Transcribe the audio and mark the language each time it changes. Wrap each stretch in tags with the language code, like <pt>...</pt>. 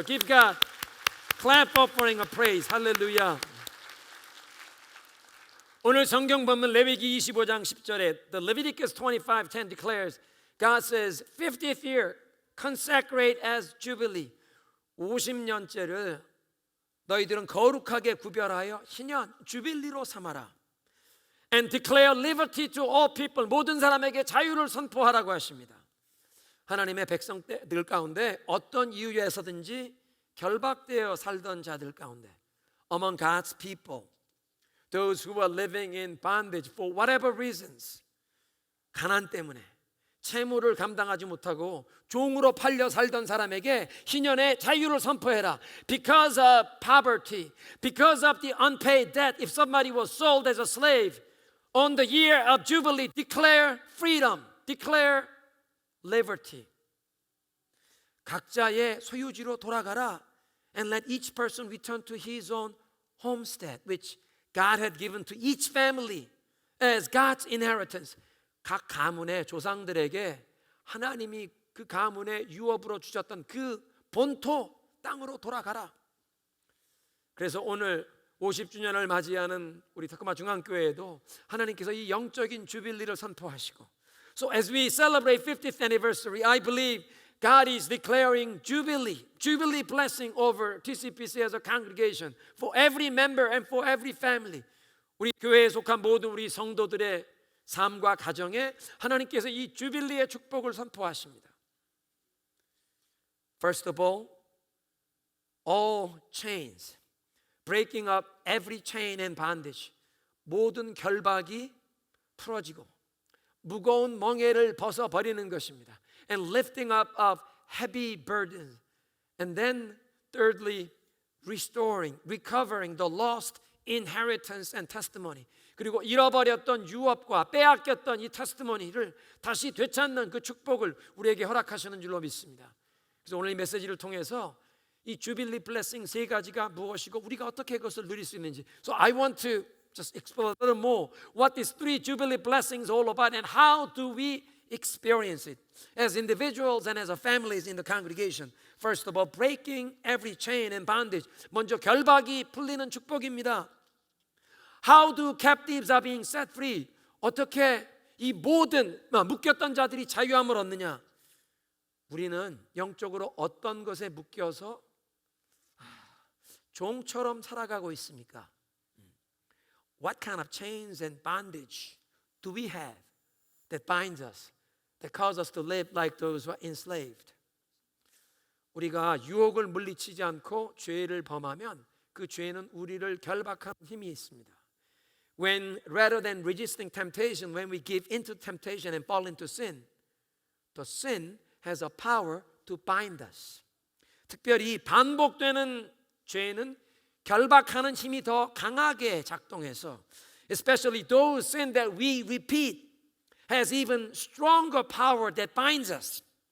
<en>Give God clap offering of praise.</en> <ko>할렐루야. 오늘 성경 본문 레위기 25장 10절에</ko> <en>The Leviticus 25:10 declares, God says, 50th year, consecrate as jubilee.</en> <ko>50년째를 너희들은 거룩하게 구별하여 희년, 주빌리로 삼아라.</ko> <en>And declare liberty to all people.</en> <ko>모든 사람에게 자유를 선포하라고 하십니다. 하나님의 백성들 가운데 어떤 이유에서든지 결박되어 살던 자들 가운데,</ko> <en>among God's people, those who are living in bondage for whatever reasons,</en> <ko>가난 때문에 채무를 감당하지 못하고 종으로 팔려 살던 사람에게 희년의 자유를 선포해라.</ko> <en>Because of poverty, because of the unpaid debt, if somebody was sold as a slave, On the year of Jubilee, declare freedom, declare liberty.</en> <ko>각자의 소유지로 돌아가라.</ko> <en>And let each person return to his own homestead, which God had given to each family as God's inheritance.</en> <ko>각 가문의 조상들에게 하나님이 그 가문의 유업으로 주셨던 그 본토 땅으로 돌아가라. 그래서 오늘 50주년을 맞이하는 우리 타코마 중앙교회에도 하나님께서 이 영적인 주빌리를 선포하시고,</ko> <en>So as we celebrate 50th anniversary, I believe God is declaring Jubilee blessing over TCPC as a congregation for every member and for every family.</en> <ko>우리 교회에 속한 모든 우리 성도들의 삶과 가정에 하나님께서 이 주빌리의 축복을 선포하십니다.</ko> <en>First of all chains, breaking up every chain and bondage.</en> <ko>모든 결박이 풀어지고 무거운 멍에를 벗어버리는 것입니다.</ko> <en>And lifting up of heavy burdens. And then thirdly, recovering the lost inheritance and testimony.</en> <ko>그리고 잃어버렸던 유업과 빼앗겼던 이 테스티모니를 다시 되찾는 그 축복을 우리에게 허락하시는 줄로 믿습니다. 그래서 오늘 이 메시지를 통해서 이 주빌리 블레싱 세 가지가 무엇이고 우리가 어떻게 그것을 누릴 수 있는지.</ko> <en>So I want to just explore a little more what these three jubilee blessings are all about and how do we experience it as individuals and as a families in the congregation. First of all, breaking every chain and bondage.</en> <ko>먼저 결박이 풀리는 축복입니다.</ko> <en>How do captives are being set free?</en> <ko>어떻게 이 모든 묶였던 자들이 자유함을 얻느냐? 우리는 영적으로 어떤 것에 묶여서 종처럼 살아가고 있습니까?</ko> <en>What kind of chains and bondage do we have that binds us, that cause us to live like those who are enslaved?</en> <ko>우리가 유혹을 물리치지 않고 죄를 범하면 그 죄는 우리를 결박하는 힘이 있습니다.</ko> <en>When rather than resisting temptation, when we give into temptation and fall into sin, the sin has a power to bind us.</en> <ko>특별히 반복되는 죄는 결박하는 힘이 더 강하게 작동해서,</ko> <en>especially those sin that we repeat, has even stronger power that binds us.</en>